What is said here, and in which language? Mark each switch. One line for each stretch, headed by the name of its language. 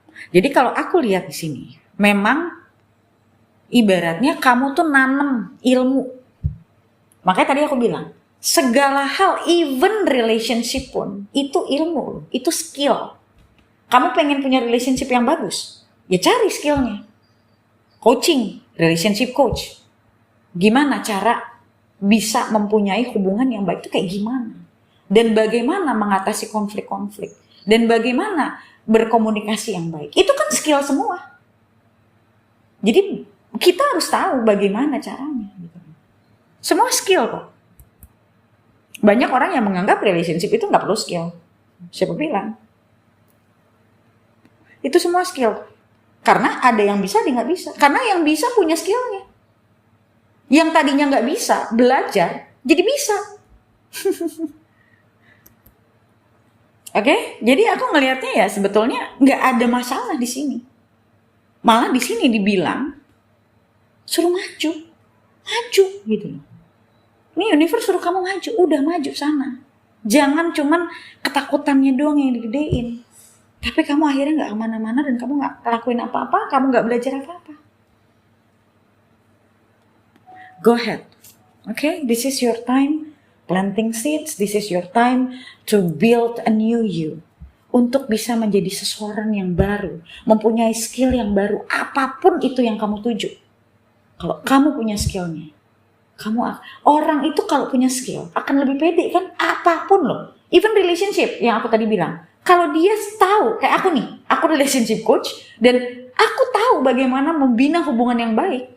Indonesian: Jadi kalau aku lihat di sini, memang ibaratnya kamu tuh nanam ilmu. Makanya tadi aku bilang, segala hal, even relationship pun, itu ilmu, itu skill. Kamu pengen punya relationship yang bagus, ya cari skillnya. Coaching, relationship coach. Gimana cara bisa mempunyai hubungan yang baik itu kayak gimana? Dan bagaimana mengatasi konflik-konflik? Dan bagaimana berkomunikasi yang baik? Itu kan skill semua. Jadi kita harus tahu bagaimana caranya. Semua skill kok. Banyak orang yang menganggap relationship itu nggak perlu skill. Siapa bilang? Itu semua skill. Karena ada yang bisa, dia nggak bisa. Karena yang bisa punya skillnya. Yang tadinya nggak bisa belajar, jadi bisa. Oke, jadi aku ngelihatnya ya sebetulnya nggak ada masalah di sini. Malah di sini dibilang suruh maju, maju gitu loh. Ini universe suruh kamu maju, udah maju sana. Jangan cuman ketakutannya doang yang digedein. Tapi kamu akhirnya nggak kemana-mana dan kamu nggak lakuin apa-apa, kamu nggak belajar apa-apa.
English: Go ahead, okay? This is your time planting seeds. This is your time to build a new you.
Indonesian: Untuk bisa menjadi seseorang yang baru, mempunyai skill yang baru, apapun itu yang kamu tuju. Kalau kamu punya skillnya, orang itu kalau punya skill akan lebih pede kan, apapun loh. Even relationship yang aku tadi bilang, kalau dia tahu, kayak aku nih, aku relationship coach dan aku tahu bagaimana membina hubungan yang baik.